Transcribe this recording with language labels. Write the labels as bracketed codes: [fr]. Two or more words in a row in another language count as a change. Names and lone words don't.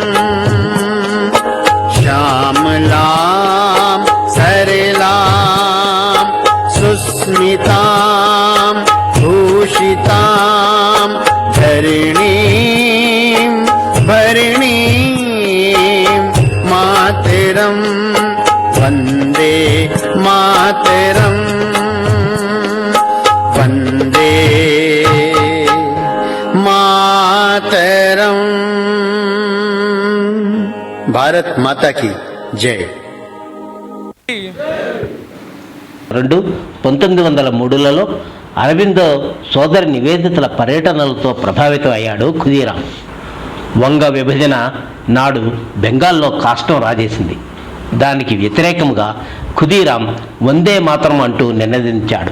[sa] श्यामलां सरलां सुस्मितां भूषितां धरणीं भरणीं मातरं वन्दे मातरं वन्दे मातरम। [hi] भारत माता की जय। [te] 1903లలో అరవిందో సోదరి నివేదితల పర్యటనలతో ప్రభావితం అయ్యాడు ఖుదీరాం. వంగ విభజన నాడు బెంగాల్లో కాష్టం రాజేసింది. దానికి వ్యతిరేకంగా ఖుదీరాం [sa] వందే మాతరం [te] అంటూ నినదించాడు.